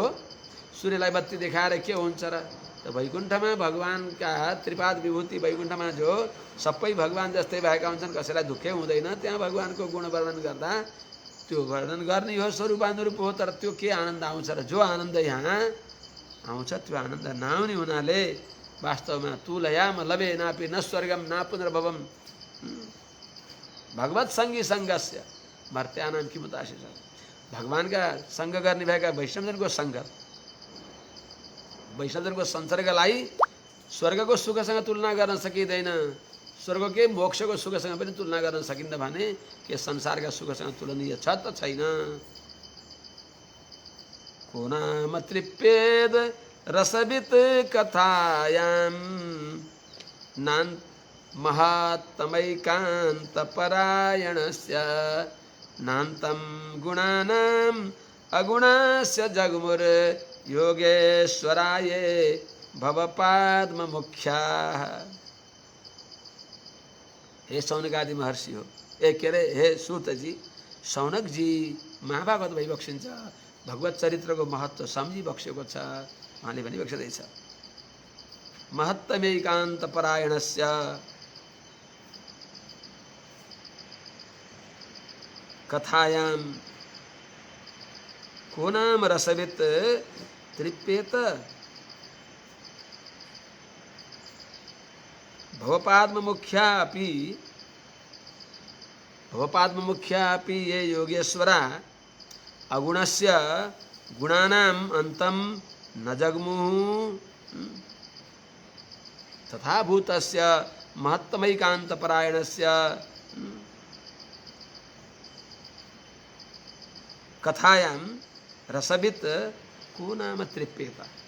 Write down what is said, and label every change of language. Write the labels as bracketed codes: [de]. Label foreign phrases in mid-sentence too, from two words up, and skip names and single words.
[ne] सूर्यलाई बत्ती देखाएर के हुन्छ र? त वैकुण्ठमा भगवानका त्रिपाद विभूति, वैकुण्ठमा जो सबै भगवान जस्तै भएका हुन्छन्, कसैलाई दुःखै हुँदैन। त्यहाँ भगवानको गुण वर्णन गर्दा त्यो वर्णन गर्ने हो, स्वरूपानुरूप हो, तर त्यो के आनन्द आउँछ र? जो आनन्द यहाँ आउँछ त्यो आनन्द नआउने हुनाले वास्तवमा [sa] तुलयाम लभे नापि न स्वर्गम न पुनर्भवम भगवत सङ्गी सङ्गस्य मर्त्यानाम किमुत आशिष। [ne] भगवानका सङ्ग गर्ने भएका वैष्णवजनको सङ्गत, वैष्णवजनको संसर्गलाई स्वर्गको सुखसँग तुलना गर्न सकिँदैन, स्वर्गकै मोक्षको सुखसँग पनि तुलना गर्न सकिन्न भने के संसारका सुखसँग तुलनीय छ त छैन? [sa] को नाम तृप्येद रसवित कथायाम नान् महात्मैकान्त परायणस्य नान्तं गुणानां अगुणस्य जगमुर योगेश्वराय भवपाद्म मुख्याः। [ne] हे शौनकादि महर्षि हो, के अरे हे सूत जी, शौनक जी महाभागवत भइबक्सिन्छ, भगवत चरित्रको महत्त्व सम्झिबक्सेको छ। उहाँले भनिबक्सिँदैछ, [sa] महत्तमैकान्त परायणस्य कथायाम को नाम रसवित तृप्येत भवपाद्ममुख्यापि ये योगेश्वरा अगुणस्य गुणानाम् अन्तं न जग्मुः तथा भूतस्य महत्तमैकान्तपरायणस्य कथायां रसवित को नाम तृप्येत।